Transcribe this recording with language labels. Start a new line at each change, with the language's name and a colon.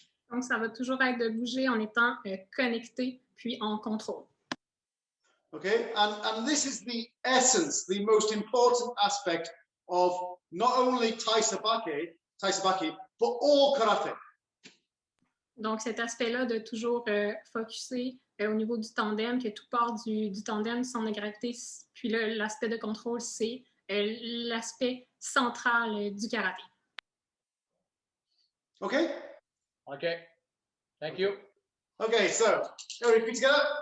French: Donc, ça va toujours être de bouger en étant connecté puis en contrôle.
English: Okay, and this is the essence, the most important aspect of not only Tai Sabaki, but all karate.
French: Donc, cet aspect-là de toujours focusser au niveau du tandem, que tout part du tandem, du centre de gravité, puis l'aspect de contrôle, c'est l'aspect central du karaté.
English: Okay? Okay. Thank you. Okay, so, are we repeat together?